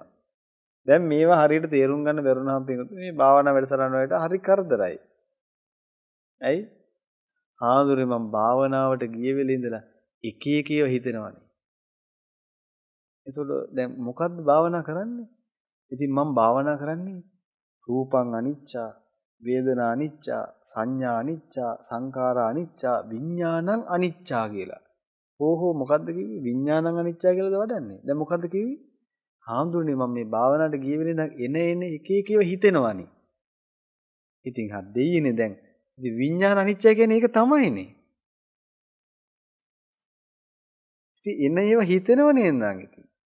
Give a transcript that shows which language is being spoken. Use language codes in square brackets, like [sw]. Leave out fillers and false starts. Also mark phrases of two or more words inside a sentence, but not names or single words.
[si] දැන් මේවා හරියට තේරුම් ගන්න බැරුණාම මේ භාවනා වැඩසටහන වලට හරි කරදරයි. ඇයි? ආඳුරේ මම භාවනාවට ගිය වෙලේ ඉඳලා එක ඒවා හිතෙනවානේ. ඒතකොට දැන් මොකද්ද භාවනා කරන්නේ? ඉතින් මම භාවනා කරන්නේ [pi] රූපං අනිච්චා, වේදනා අනිච්චා, සංඥා අනිච්චා, සංඛාරා අනිච්චා, විඥානං අනිච්චා [si] කියලා. ඕහෝ මොකද්ද කිව්වේ? [pi] විඥානං අනිච්චා [si] කියලාද වඩන්නේ? දැන් මොකද්ද කිව්වේ? හාමුදුරනේ මම මේ භාවනාවට ගිය වෙලේ ඉඳන් එන එක ඒවා හිතෙනවානේ. ඉතින් හත් දෙයියනේ දැන්. ඉතින් විඥාන අනිච්චය කියන්නේ ඒක තමයිනේ. ඉතින් ඒවා හිතෙනවනේ නං ඉතින්.